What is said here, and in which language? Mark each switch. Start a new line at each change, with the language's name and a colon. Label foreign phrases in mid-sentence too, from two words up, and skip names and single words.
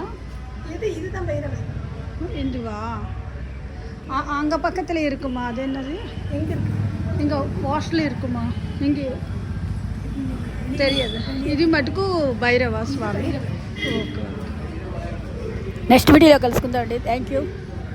Tamil: இதுதான் பைரவே. இந்துவா? அங்கே பக்கத்தில் இருக்குமா? அது என்னது? எங்கே இருக்கு? இங்கே போஸ்டில் இருக்குமா? இங்கே தெரியாது.
Telugu: ఇది మటుకు భైరవ స్వామి. ఓకే, నెక్స్ట్ వీడియోలో కలుసుకుందాం అండి.
English: thank you.